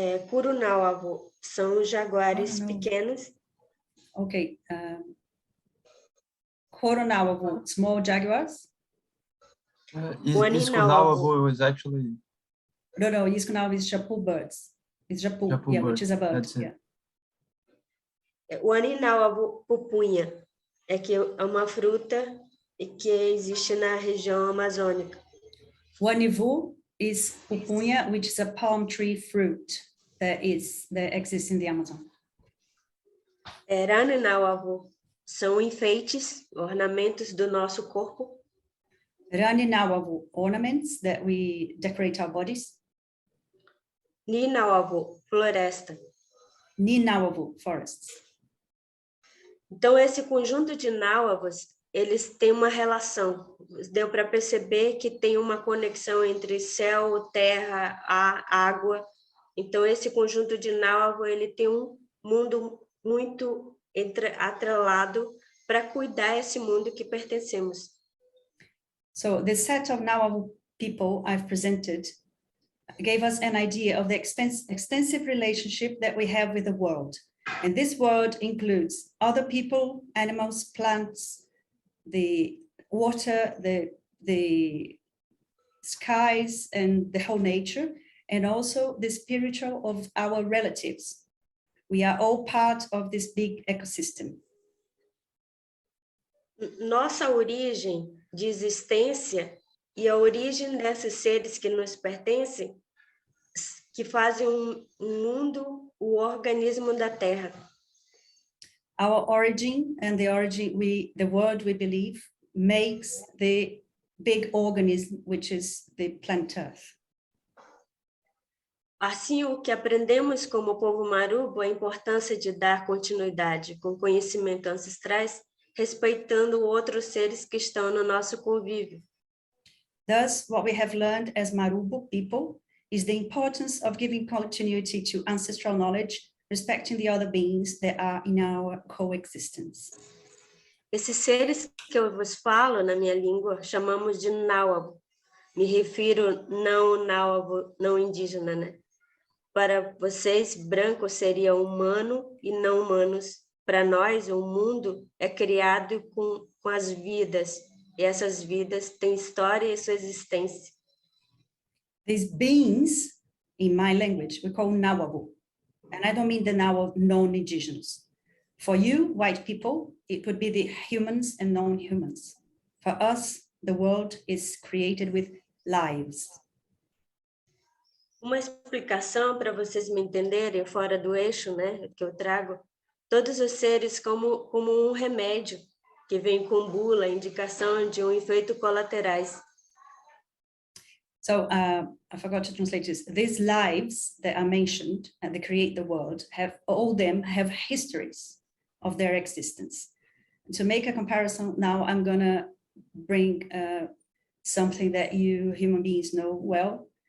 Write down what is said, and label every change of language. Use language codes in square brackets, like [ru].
[pt] Curunauavu, são jaguares pequenos. [en] Okay. Coronauavu, small jaguars. Iscunauavu was actually... No, Iscunauavu is chapu birds. It's japu, Japu bird. which is a bird. That's it. Yeah. [pt] O aninauavu, pupunha, que é uma fruta que existe na região amazônica. [en] Wanivu is pupunha, which is a palm tree fruit that exists in the Amazon. [pt] Raninauavu são enfeites, ornamentos do nosso corpo. [en] Raninauavu, ornaments that we decorate our bodies. [pt] Ninauavu, floresta. [en] Ninauavu, forests. [pt] Então, esse conjunto de nauavos, eles têm uma relação. Deu para perceber que tem uma conexão entre céu, terra, ar, água. Então, esse conjunto de nauavo, ele tem um mundo muito atrelado para cuidar desse mundo que pertencemos. [en] So the set of Nauavu people I've presented gave us an idea of the extensive relationship that we have with the world. And this world includes other people, animals, plants, the water, the skies, and the whole nature, and also the spiritual of our relatives. We are all part of this big ecosystem. [pt] Nossa origem de existência e a origem desses seres que nos pertencem, que fazem mundo, o organismo da Terra. [en] Our origin and the world we believe makes the big organism, which is the planet Earth. [pt] Assim, o que aprendemos como povo Marubo é a importância de dar continuidade com conhecimento ancestrais, respeitando outros seres que estão no nosso convívio. [en] Thus, what we have learned as Marubo people is the importance of giving continuity to ancestral knowledge, respecting the other beings that are in our coexistence. [pt] Esses seres que eu vos falo na minha língua, chamamos de Nauavo. Me refiro não Nauavo, não indígena, né? Para vocês, branco seria humano e não humanos. Para nós, o mundo é criado com as vidas, e essas vidas têm história e sua existência. [en] These beings, in my language, we call Nauavo. And I don't mean the Nauavo non-indigenous. For you, white people, it would be the humans and non-humans. For us, the world is created with lives. [pt] Uma explicação para vocês me entenderem, fora do eixo, né, que eu trago, todos os seres como um remédio, que vem com bula, indicação de efeito colaterais. [en] So I forgot to translate this. These lives that are mentioned and they create the world have histories of their existence. And to make a comparison, now I'm gonna bring something that you human beings know well.